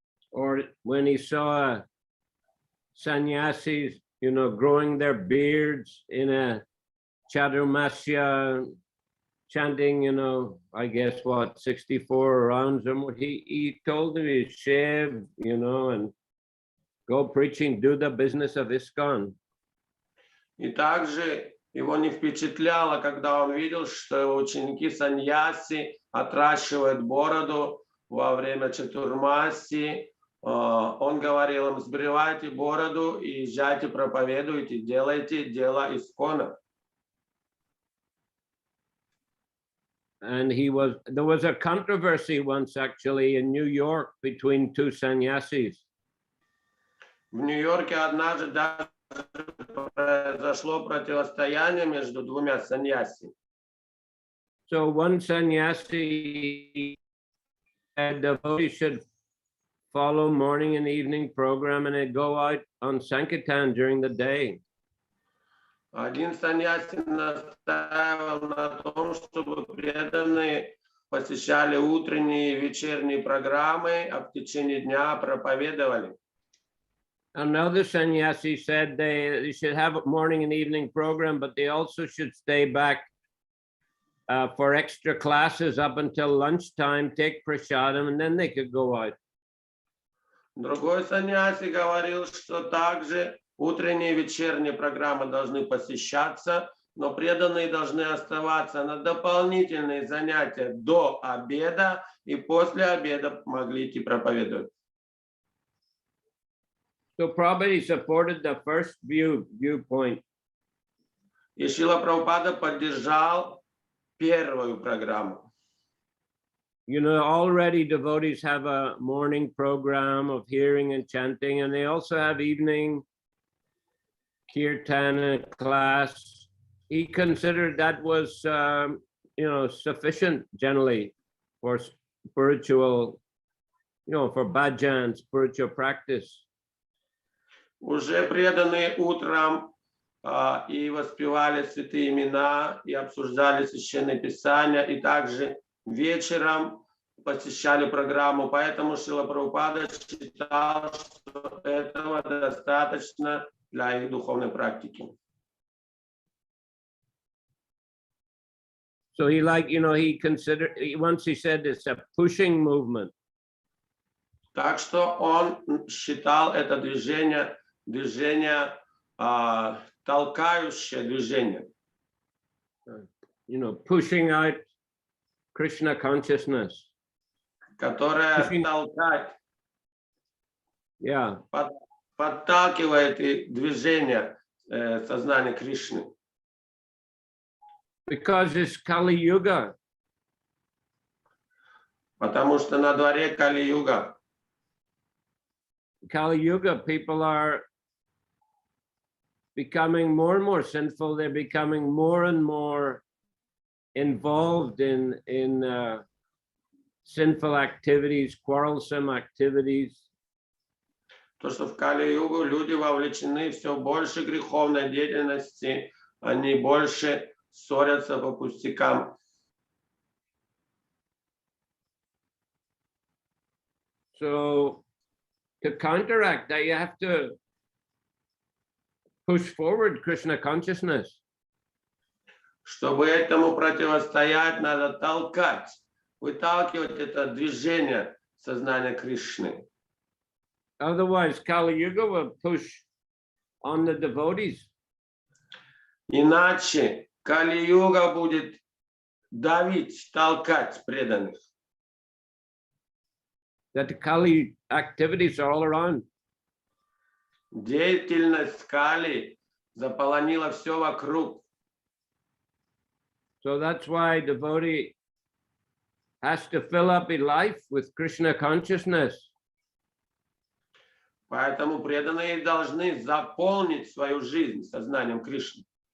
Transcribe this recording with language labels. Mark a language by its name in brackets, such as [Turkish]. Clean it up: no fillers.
[English] Or when he saw sannyasis, growing their beards in a chaturmasya, chanting, I guess 64 rounds, and he told them to shave, and go preaching, do the business of ISKCON. [Russian] И также его не впечатляло, когда он видел, что ученики саньяси отращивают бороду во время чатурмаси. Он говорил им: сбривайте бороду и езжайте, проповедуйте, делайте дело ISKCON. [English] And there was a controversy once actually in New York between two sannyasis. [Russian] В Нью-Йорке однажды даже произошло противостояние между двумя саньяси. [English] So one sannyasi said the devotees should follow morning and evening program and they'd go out on Sankirtan during the day. [Russian] Один саньяси настаивал на том, чтобы преданные посещали утренние и вечерние программы, а в течение дня проповедовали. [English] Another sannyasi said they should have a morning and evening program, but they also should stay back for extra classes up until lunchtime, take prasadam, and then they could go out. [Russian] Другой саньяси говорил, что также утренние и вечерние программы должны посещаться, но преданные должны оставаться на дополнительные занятия до обеда, и после обеда могли идти проповедовать. [English] So Prabhupada supported the first viewpoint. [Russian] И Шрила Прабхупада поддержал первую программу. [English] Already devotees have a morning program of hearing and chanting, and they also have evening kirtana class. He considered that was, sufficient generally for spiritual, for bhajan, spiritual practice. [Russian] Уже преданные утром и воспевали святые имена, и обсуждали священные писания, и также вечером посещали программу. Поэтому Шрила Прабхупада считал, что этого достаточно для их духовной практики. [English] So he considered, once he said it's a pushing movement. [Russian] Так что он считал это движение толкающее движение. [English] Pushing out Krishna consciousness. [Russian] Которое толкает, подталкивает и движение сознания Кришны. [English] Because it's Kali Yuga. [Russian] Потому что на дворе Кали-юга. [English] Kali Yuga, people are becoming more and more sinful. They're becoming more and more involved in sinful activities, quarrelsome activities. [Russian] То, что в Кали-югу люди вовлечены все больше греховной деятельности, они больше ссорятся по пустякам. [English] So to counteract that, you have to push forward Krishna consciousness. [Russian] Чтобы этому противостоять, надо толкать, выталкивать это движение сознания Кришны. [English] Otherwise, Kali Yuga will push on the devotees. [Russian] Иначе Кали-юга будет давить, толкать преданных. [English] That the Kali activities are all around. [Russian] Деятельность Кали заполонила все вокруг. [English] So that's why devotee has to fill up his life with Krishna consciousness. [Russian] Поэтому преданные должны заполнить свою жизнь сознанием Кришны.